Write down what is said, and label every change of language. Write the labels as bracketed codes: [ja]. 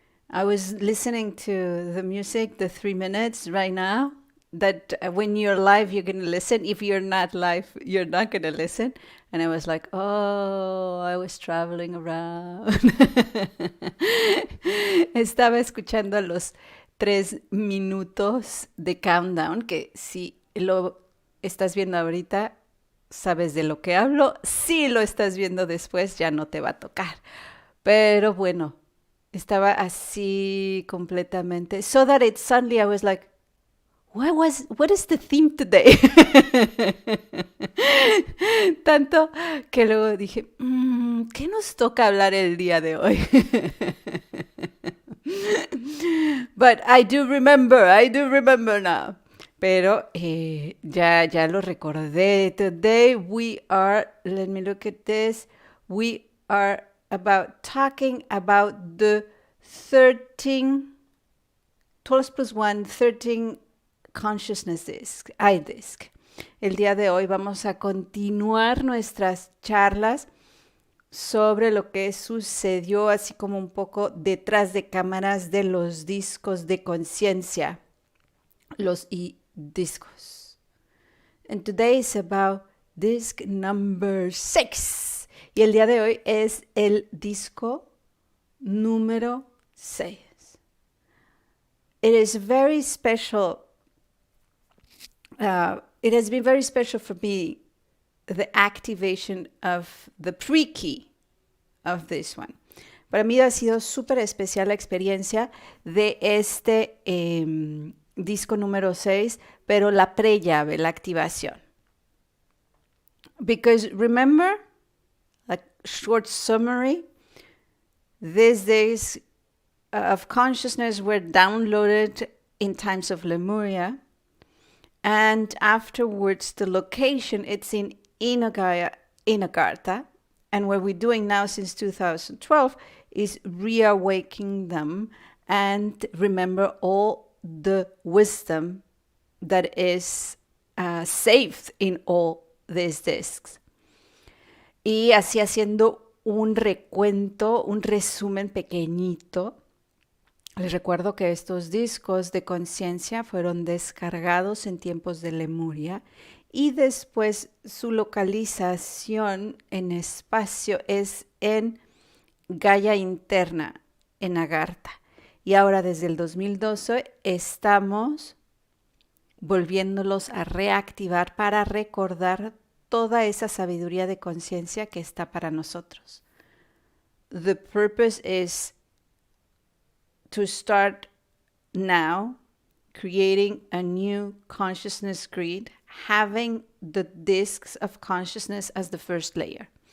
[en] I was listening to the music, the 3 minutes right now. That when you're live, you're going to listen. If you're not live, you're not going to listen. And I was like, oh, I was traveling around. [es] Estaba escuchando los 3 minutos de countdown, que si lo estás viendo ahorita, sabes de lo que hablo. Si lo estás viendo después, ya no te va a tocar. Pero bueno, estaba así completamente. [en] So that it suddenly I was like, what is the theme today? [es] Tanto que luego dije, ¿qué nos toca hablar el día de hoy? [en] But I do remember now. [es] Pero ya lo recordé. [en] Today we are, let me look at this, we are talking about the 13, 12 plus 1, 13 consciousness disk, iDisk. [es] El día de hoy vamos a continuar nuestras charlas sobre lo que sucedió así como un poco detrás de cámaras de los discos de conciencia, los discos. [en] And today is about disc number 6. [es] Y el día de hoy es el disco número 6. [en] It is very special. It has been very special for me, the activation of the pre-key of this one. [es] Para mí ha sido súper especial la experiencia de este disco número 6, pero la pre-llave, la activación. [en] Because remember, a short summary, these days of consciousness were downloaded in times of Lemuria, and afterwards the location, it's in Gaia, in Agartha, and what we're doing now since 2012 is reawakening them and remember all the wisdom that is saved in all these discs. [es] Y así haciendo un recuento, un resumen pequeñito. Les recuerdo que estos discos de conciencia fueron descargados en tiempos de Lemuria y después su localización en espacio es en Gaia interna, en Agartha. Y ahora desde el 2012 estamos volviéndolos a reactivar para recordar toda esa sabiduría de conciencia que está para nosotros. [en] The purpose is to start now creating a new consciousness grid, having the discs of consciousness as the first layer.